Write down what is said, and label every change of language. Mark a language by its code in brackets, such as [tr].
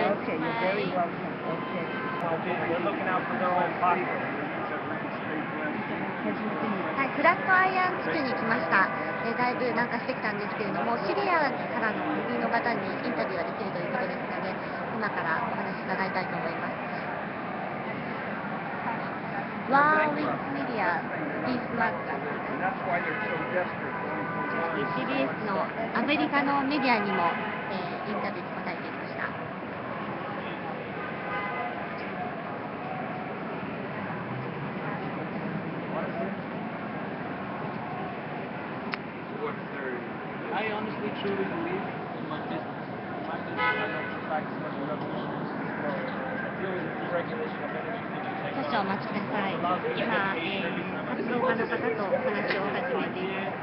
[en] Okay, you're very welcome. Okay. They're looking out for their own pocket. [ja] はい、フラットアイアン地区に来ました。だいぶ南下してきたんですけれども、シリアからの移民の方にインタビューができるということですので、今からお話し伺いたいと思います。ワーウィックメディア、ピースマッカー。 CBS のアメリカのメディアにも、インタビューに答えていました。 [en] I honestly truly believe in my business. My business, I know for facts when the revolution is dealing with deregulation of energy. [ja] 少々お待ちください。今、活動家の方とお話を始めています。